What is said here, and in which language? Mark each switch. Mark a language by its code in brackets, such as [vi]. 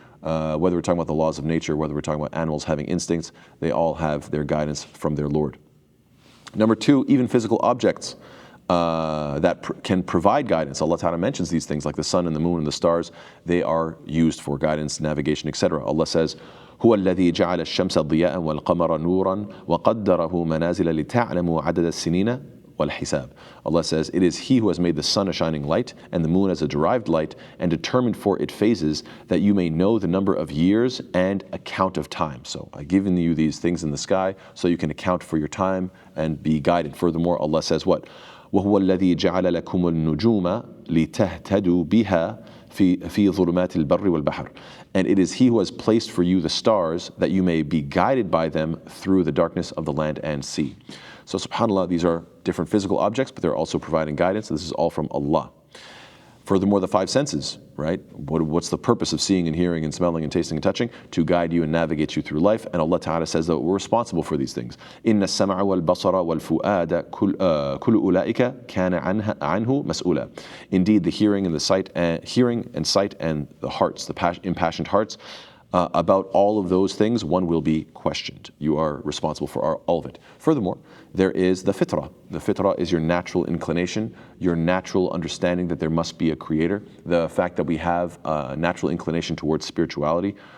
[en] Whether we're talking about the laws of nature, whether we're talking about animals having instincts, they all have their guidance from their Lord. Number two, even physical objects that can provide guidance. Allah Ta'ala mentions these things like the sun and the moon and the stars. They are used for guidance, navigation, etc. Allah says, [ar] هو الذي جعل الشمس ضياء والقمر نورا وقدره منازل لتعلموا عدد السنين والحساب. [en] Allah says, it is He who has made the sun a shining light and the moon as a derived light and determined for it phases that you may know the number of years and account of time. So I've given you these things in the sky so you can account for your time and be guided. Furthermore, Allah says what? [ar] وهو الذي جعل لكم النجوم لتهتدوا بها في ظلمات البر والبحر. [en] And it is He who has placed for you the stars that you may be guided by them through the darkness of the land and sea. So subhanAllah, these are different physical objects, but they're also providing guidance. This is all from Allah. Furthermore, the five senses, right? What's the purpose of seeing and hearing and smelling and tasting and touching? To guide you and navigate you through life. And Allah Ta'ala says that we're responsible for these things. [ar] إِنَّ السَّمْعَ وَالْبَصَرَ وَالْفُؤَادَ كُلُّ أُولَٰئِكَ كَانَ عَنْهُ مَسْئُولًا. [en] Indeed, the hearing and sight and the hearts, the impassioned hearts, about all of those things, one will be questioned. You are responsible for all of it. Furthermore, there is the fitrah. The fitrah is your natural inclination, your natural understanding that there must be a creator, the fact that we have a natural inclination towards spirituality.